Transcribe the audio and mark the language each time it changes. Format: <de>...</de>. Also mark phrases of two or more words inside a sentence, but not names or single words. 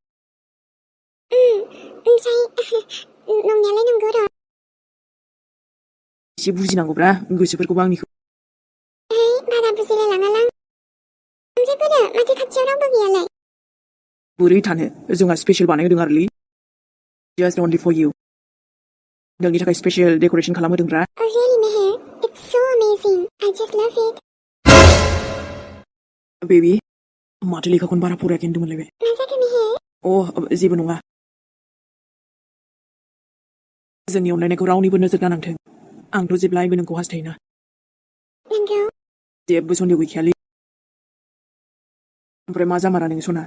<brx>ओमफ्राय नंनायालाय नंगौ र' एसे बुजिनांगौब्रा गोसोफोरखौबो आंनिखौ बारा बुजिलायलाङालां ओमफ्राय बोरो माथो खाथियाव रावबो गैयालाय बोरै थानो जोंहा स्पेसियेल बानायहोदों आरोलै</brx> <en>just only for you</en> <brx>नोंनि थाखाय स्पेसियेल डेक'रेसन खालामहोदोंब्रा</brx> <en>Oh really, Meher? It's so amazing. I just love it.</en> <brx>बेबी माथो लेखाखौनो बारा फरायाखै होनदोंमोनलाय बे मा जाखो मेहेर? जेबो नङा जोंनि अनलायनायखौ रावनिबो नोजोर दानांथों आंथ' जेब्लायबो नोंखौ हास्थायोना नोंगौ जेबो सन्देह गैखायालै ओमफ्राय मा जामारा नोङो सना</brx>